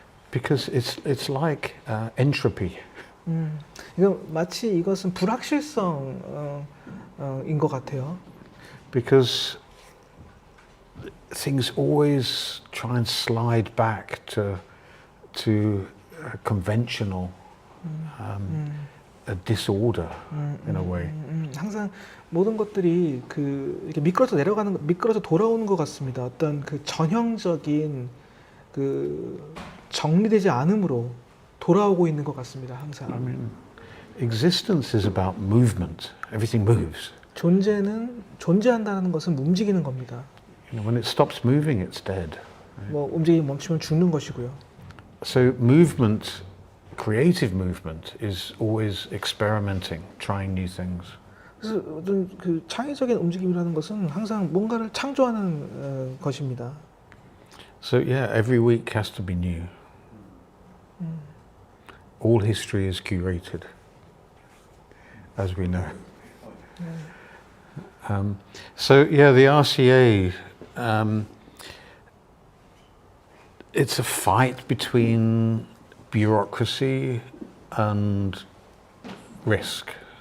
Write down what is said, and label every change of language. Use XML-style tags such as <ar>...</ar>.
<en>Because it's like entropy.</en> <ko>이거 마치 이것은 불확실성인 것 같아요.</ko> <en>Because things always try and slide back to conventional a disorder in a way.</en> <ko>항상 모든 것들이 이렇게 미끄러져 돌아오는 것 같습니다. 어떤 그 전형적인 그 정리되지 않음으로 돌아오고 있는 것 같습니다. 항상.</ko> <en>I mean, existence is about movement. Everything moves.</en> <ko>존재한다는 것은 움직이는 겁니다.</ko> <en>You know, when it stops moving, it's dead.</en> <ko>뭐 움직임이 멈추면 죽는 것이고요.</ko> <en>So movement, creative movement, is always experimenting, trying new things.</en> <ko>그래서 어떤 그 창의적인 움직임이라는 것은 항상 뭔가를 창조하는 것입니다.</ko> <en>So yeah, every week has to be new. All history is curated, as we know. So yeah, the RCA, it's a fight between bureaucracy and risk.</en>